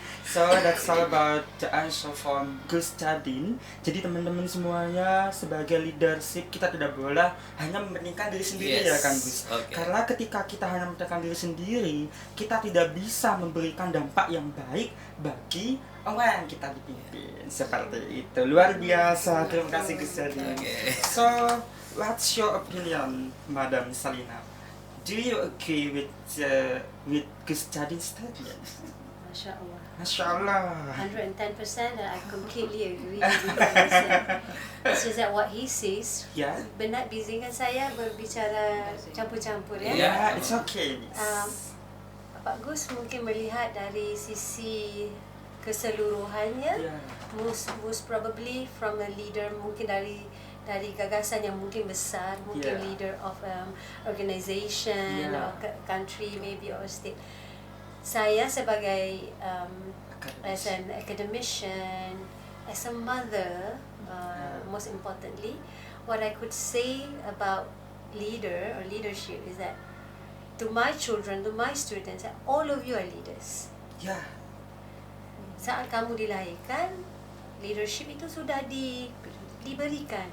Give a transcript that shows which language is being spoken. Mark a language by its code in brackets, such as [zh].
[en] So that's all about the answer from Gus Cadin. [id] Jadi teman-teman semuanya, sebagai leadership kita tidak boleh hanya mementingkan diri sendiri, ya kan Gus? Karena ketika kita hanya mementingkan diri sendiri, kita tidak bisa memberikan dampak yang baik bagi orang yang kita dipimpin. Seperti itu. Luar biasa. Terima kasih Gus Cadin. [en] So, what's your opinion, Madam Salina? Do you agree with Gus Cadin's statement? [id] Masya Allah. Masya Allah. [en] 110%, and I completely agree with what he said. It's just that what he says, [id] Ya. [ms] benar bizingan saya berbicara campur-campur ya. [en] Ya, it's okay. [ms] Pak Gus mungkin melihat dari sisi keseluruhannya, [id] Ya. [en] most probably from a leader, [ms] mungkin dari gagasan yang mungkin besar, mungkin [en] Yeah. leader of organization Yeah. or country maybe or state. [ms] Saya sebagai [en] as an academician, as a mother, most importantly, what I could say about leader or leadership is that to my children, to my students, all of you are leaders. [id] Ya. [ms] Saat kamu dilahirkan, leadership itu sudah diberikan.